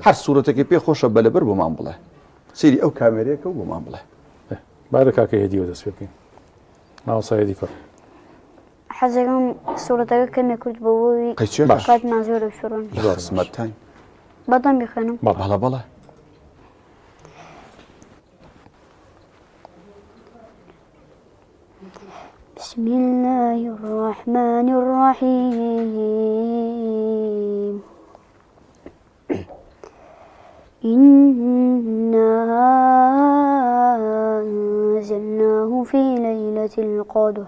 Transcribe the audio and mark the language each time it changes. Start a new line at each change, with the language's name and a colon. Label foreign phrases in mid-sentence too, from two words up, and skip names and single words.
Central Kurdish: هەر سوورەتێکی پێ خۆشە بەلەبەر بۆمان بڵێ. سەیری ئەو کامێرەیەکە و بۆمان بڵێ. بارە کاکە هێدیەوە دەست پێ بکەین. ماوەسا هێدی فەر. حەزەکەم سوورەتەکە کەمێک کورت بۆەوەی کاتمان زۆرە فێڕۆن. زۆر خزمەتتان. بەدەم بخوێنم؟ بەڵێ بەڵێ.
Arabic: بسم الله الرحمن الرحيم إنا أنزلناه في ليلة القدر